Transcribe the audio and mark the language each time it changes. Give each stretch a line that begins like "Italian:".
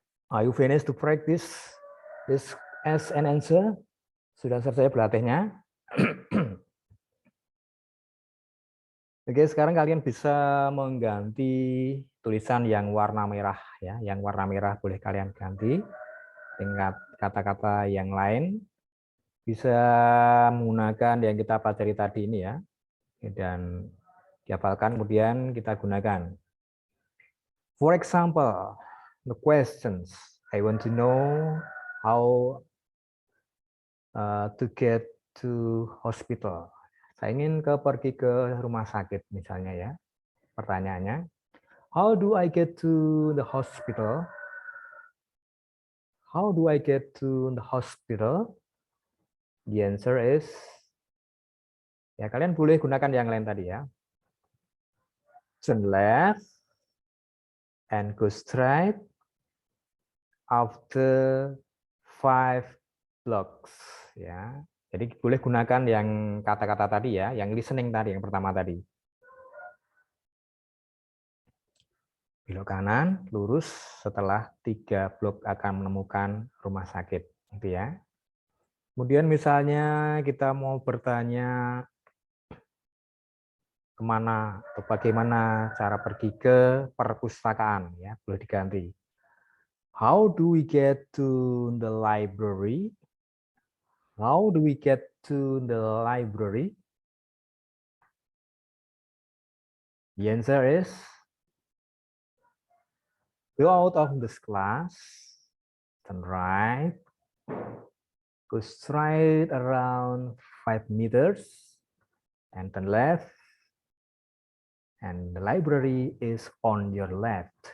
English: Are you finished to practice this as an answer?
Indonesian: Sudah selesai berlatihnya? Oke, sekarang kalian bisa mengganti tulisan yang warna merah ya. Yang warna merah boleh kalian ganti dengan kata-kata yang lain. Bisa menggunakan yang kita pelajari tadi ini ya. Dan dihafalkan kemudian kita gunakan.
English: For example, the questions. I want to know how to get to hospital.
Indonesian: Saya ingin pergi ke rumah sakit misalnya ya.
English: Pertanyaannya, how do I get to the hospital? How do I get to the hospital? The answer is,
Indonesian: ya kalian boleh gunakan yang lain tadi ya.
English: Turn left and go straight after 5 blocks ya.
Indonesian: Jadi boleh gunakan yang kata-kata tadi ya, yang listening tadi, yang pertama tadi. Belok kanan, lurus setelah 3 blok akan menemukan rumah sakit, gitu ya. Kemudian misalnya kita mau bertanya kemana atau bagaimana cara pergi ke perpustakaan, ya boleh diganti.
English: How do we get to the library? How do we get to the library? The answer is, go out of this class, turn right, go straight around 5 meters, and turn left, and the library is on your left.